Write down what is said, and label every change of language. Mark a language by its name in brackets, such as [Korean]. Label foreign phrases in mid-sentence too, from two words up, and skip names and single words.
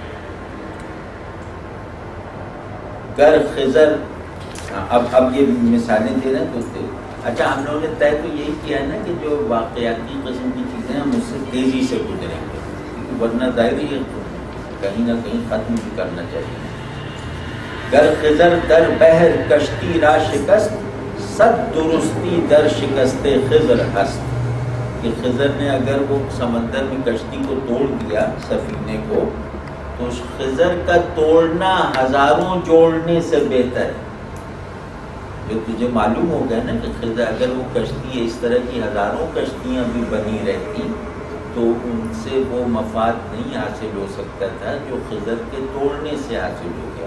[Persian] گر خضر، [Urdu] اب یہ مثالیں دے رہے ہیں تو اچھا ہم لوگوں نے طے تو یہی کیا ہے نا کہ جو واقعاتی قسم کی چیزیں ہم اس سے تیزی سے گزریں گے، کیونکہ ورنہ ظاہر ہی کہیں نہ کہیں ختم بھی کرنا چاہیے۔ [Persian] گر خضر در بحر کشتی را شکست، صد درستی در شکست خضر ہست، [Urdu] کہ خضر نے اگر وہ سمندر میں کشتی کو توڑ دیا سفینے کو، تو خضر کا توڑنا ہزاروں جوڑنے سے بہتر ہے۔ جو تجھے معلوم ہو گیا نا کہ خضر اگر وہ کشتی اس طرح کی ہزاروں کشتیاں بھی بنی رہتی تو ان سے وہ مفاد نہیں حاصل ہو سکتا تھا جو خضر کے توڑنے سے حاصل ہو گیا۔